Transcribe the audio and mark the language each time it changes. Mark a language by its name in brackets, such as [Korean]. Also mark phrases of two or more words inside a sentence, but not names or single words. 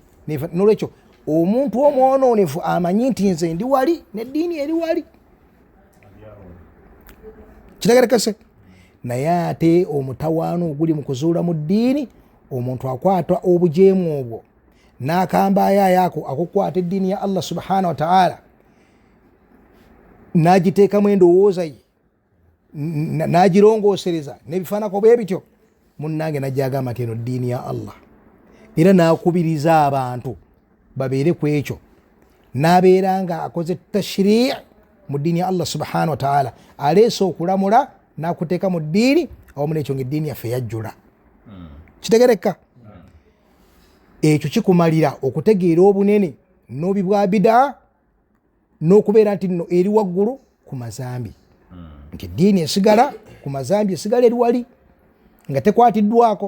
[Ganda] Nolwekyo omuntu omwonoonefu amanyi nti nze ndi wali n'eddiini eri wali. Kitegerekese. Naye ate omutawaano oguli mu kuzuula mu ddiini, omuntu akwata obujeemu obwo n'akamba ayayaako akukwata eddiini ya Allah [Arabic] سبحانه وتعالى [Ganda] n'agiteekamu endowooza ye n'agirongoosereza n'ebifaanako bwe bityo, munnange n'ajagamba nti eno ddiini ya Allah, era n'akubiriza abantu babeere ku ekyo, n'abeera nga akoze tashrii' mu ddiini ya Allah [Arabic] سبحانه وتعالى, [Ganda] aleese okulamula n'akuteeka mu ddiini awamu n'ekyo ng'eddiini yaffe yajjula. Kitegereka? Ekyo kikumalira okutegeera obunene n'obubi bwa bidaa n'okubeera nti nno eri waggulu ku mazambi, nti eddiini esigala ku mazambi esigala eri wali nga tekwatiddwako.